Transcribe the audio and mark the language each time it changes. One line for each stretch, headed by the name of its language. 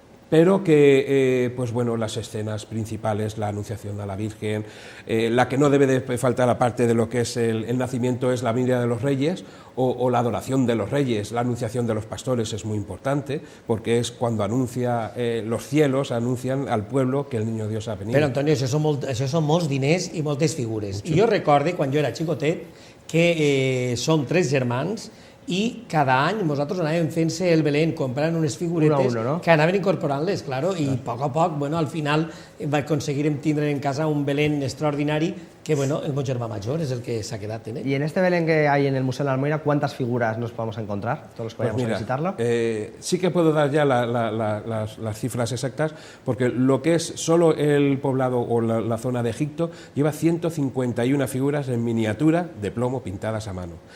Spanish: Pero que, pues bueno, las escenas principales, la Anunciación a la Virgen, la que no debe de faltar, aparte de lo que es el nacimiento, es la venida de los reyes o la adoración de los reyes. La Anunciación de los pastores es muy importante, porque es cuando anuncia los cielos, anuncian al pueblo que el niño Dios ha venido.
Catalan: Però, Antonio, això són molts diners i moltes figures. I jo recorde, quan jo era xicotet, que som 3 germans, i cada any nosaltres anàvem fent-se el Belén, comprant unes figuretes ¿no? que anaven incorporant-les, claro, i a poc, bueno, al final aconseguirem tindre en casa un Belén extraordinari que, bueno, el meu germà major és el que s'ha quedat en ell.
Spanish: Y en este Belén que hay en el Museo de la Almoina, ¿cuántas figuras nos podemos encontrar, todos los que vayamos a visitarlo? Sí que puedo dar ya las cifras exactas, porque lo que es solo el poblado o la zona de Egipto lleva 151 figuras en miniatura de plomo pintadas a mano.